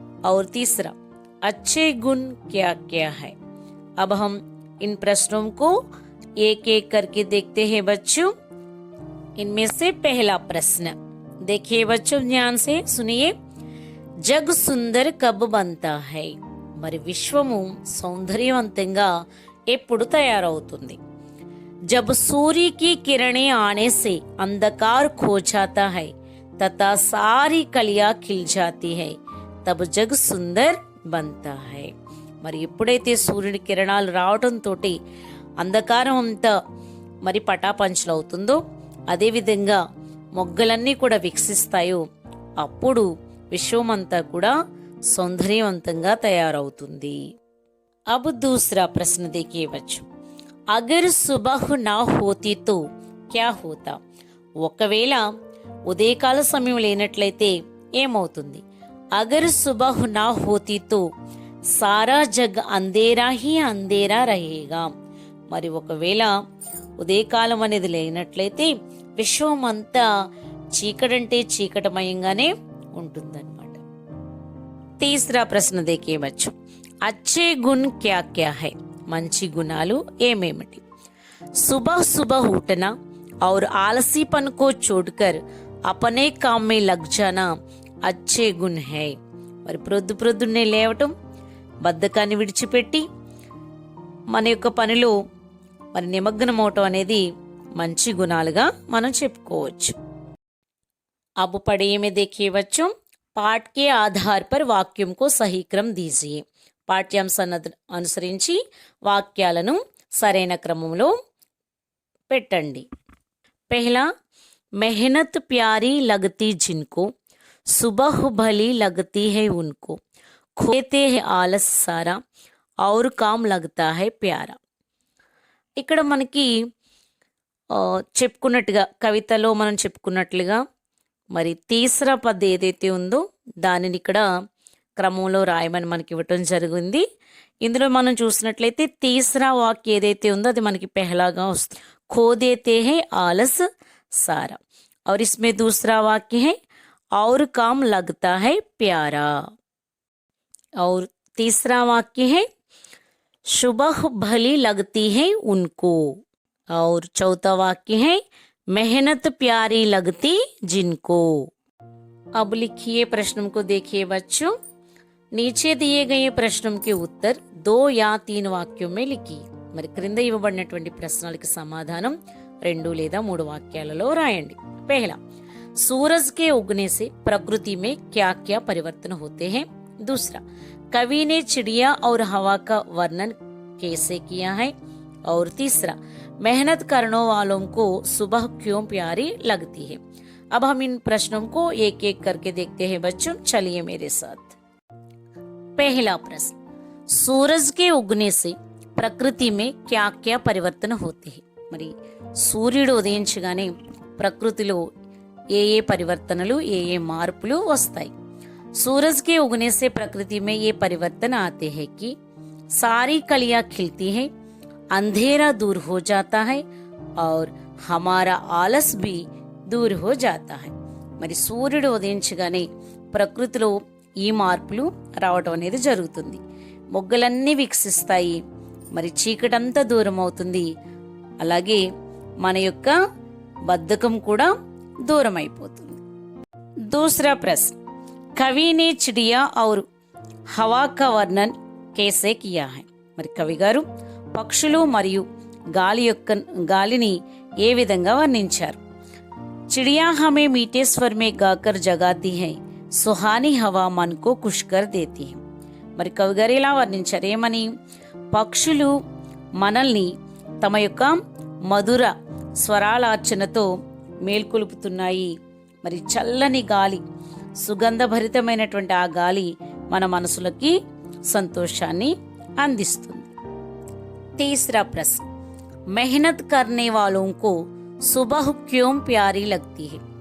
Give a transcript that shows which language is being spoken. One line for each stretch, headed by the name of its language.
Hindi: और तीसरा, अच्छे गुण क्या क्या है? अब हम इन प्रश्नों को एक एक करके देखते हैं बच्चों। इनमें से पहला प्रश्न देखिए बच्चों, ध्यान से सुनिए। जग सुंदर कब बनता है?
Telugu: మరి విశ్వము సౌందర్యవంతంగా ఎప్పుడు తయారవుతుంది?
Hindi: जब सूर्य की किरणें आने से अंधकार खो जाता है तथा सारी कलियां खिल जाती है तब जग सुंदर बनता है।
Telugu: మరి ఎప్పుడైతే సూర్యుడి కిరణాలు రావడంతో అంధకారం అంతా మరి పటాపంచలవుతుందో, అదేవిధంగా మొగ్గలన్నీ కూడా వికసిస్తాయో, అప్పుడు విశ్వమంతా కూడా సౌందర్యవంతంగా తయారవుతుంది।
Hindi: अब दूसरा प्रश्न देखिए बच्चों, अगर सुबह ना होती तो क्या होता?
Telugu: ఒకవేళ ఉదయకాల సమయం లేనట్లయితే ఏమవుతుంది?
Hindi: अगर सुबह ना होती तो सारा जग अंधेरा ही अंधेरा रहेगा।
Telugu: మరి ఒకవేళ ఉదయకాలం అనేది లేనట్లయితే విశ్వం అంతా చీకటంటే చీకటమయంగానే ఉంటుందన్నమాట।
Hindi: तीसरा प्रश्न देखिए बच्चों, अच्छे गुण क्या क्या है?
Telugu: మంచి గుణాలు ఏమేమిటి?
Hindi: सुबह सुबह उठना और आलसीपन को छोड़कर अपने काम में लग जाना अच्छे गुण है।
Telugu: మరి ప్రొద్దున్నే లేవటం, బద్ధకాన్ని విడిచిపెట్టి మన యొక్క పనిలో మరి నిమగ్నమవటం అనేది మంచి గుణాలుగా మనం చెప్పుకోవచ్చు।
Hindi: अब पढ़िए में देखिए बच्चों, पाठ के आधार पर वाक्यों को सही क्रम दीजिए।
Telugu: పాఠ్యాంశాన్ని అనుసరించి వాక్యాలను సరైన క్రమంలో పెట్టండి।
Hindi: पहला, मेहनत प्यारी लगती जिनको, सुबह भली लगती है उनको, खोते हैं आलस सारा और काम लगता है प्यारा।
Telugu: ఇక్కడ మనకి చెప్పుకున్నట్టుగా కవితలో మనం చెప్పుకున్నట్లుగా మరి తీసరా పద్ ఏదైతే ఉందో దానిని ఇక్కడ క్రమంలో రాయమని మనకి ఇవ్వటం జరిగింది। ఇందులో మనం చూసినట్లయితే తీసరా వాక్య ఏదైతే ఉందో అది మనకి పెహలాగా వస్తుంది,
Hindi: खो देते हैं आलस सारा। और इसमें दूसरा वाक्य है और काम लगता है प्यारा। और तीसरा वाक्य है सुबह भली लगती है उनको। और चौथा वाक्य है मेहनत प्यारी लगती जिनको। अब लिखिए प्रश्नों को देखिए बच्चों। नीचे दिए गए प्रश्नों के उत्तर 2 या 3 వాక్यों में लिखिए।
Telugu: మరి క్రింద ఇవ్వబడినటువంటి ప్రశ్నలకు సమాధానం 2 లేదా 3 వాక్యాలలో రాయండి।
Hindi: पहला, सूरज के उगने से प्रकृति में क्या क्या परिवर्तन होते हैं? दूसरा, कवि ने चिड़िया और हवा का वर्णन कैसे किया है? और तीसरा, मेहनत करने वालों को सुबह क्यों प्यारी लगती है? अब हम इन प्रश्नों को एक एक करके देखते हैं बच्चों, चलिए मेरे साथ। पहला प्रश्न, सूरज के उगने से प्रकृति में क्या क्या परिवर्तन होते हैं?
Telugu: మరి సూర్యుడు ఉదయించగానే ప్రకృతిలో ఏ ఏ పరివర్తనలు, ఏ ఏ మార్పులు వస్తాయి?
Hindi: सूरज के उगने से प्रकृति में ये परिवर्तन आते हैं कि सारी कलियां खिलती हैं, अंधेरा दूर हो जाता है और हमारा आलस भी दूर हो जाता है।
Telugu: మరి సూర్యుడు ఉదయించగానే ప్రకృతిలో ఈ మార్పులు రావటం అనేది జరుగుతుంది। మొగ్గలన్నీ వికసిస్తాయి, మరి చీకటంతా దూరం అవుతుంది, అలాగే మన యొక్క బద్ధకం కూడా దూరం అయిపోతుంది।
Hindi: दूसरा प्रश्न, कवि ने चिड़िया और हवा का वर्णन कैसे किया है?
Telugu: మరి కవి గారు పక్షులు మరియు గాలిని ఏ విధంగా వర్ణించారు?
Hindi: चिड़िया हमें मीठे स्वर में गाकर जगाती है, सुहानी हवा मन को खुश कर देती है।
Telugu: మరి కవి గారు ఇలా వర్ణించారు, ఏమని? పక్షులు మనల్ని తమ యొక్క మధుర స్వరాలార్చనతో మేల్కొలుపుతున్నాయి, మరి చల్లని గాలి, సుగంధభరితమైనటువంటి ఆ గాలి మన మనసులకి సంతోషాన్ని అందిస్తుంది।
Hindi: तीसरा प्रश्न, मेहनत करने वालों को सुबह क्यों प्यारी लगती है?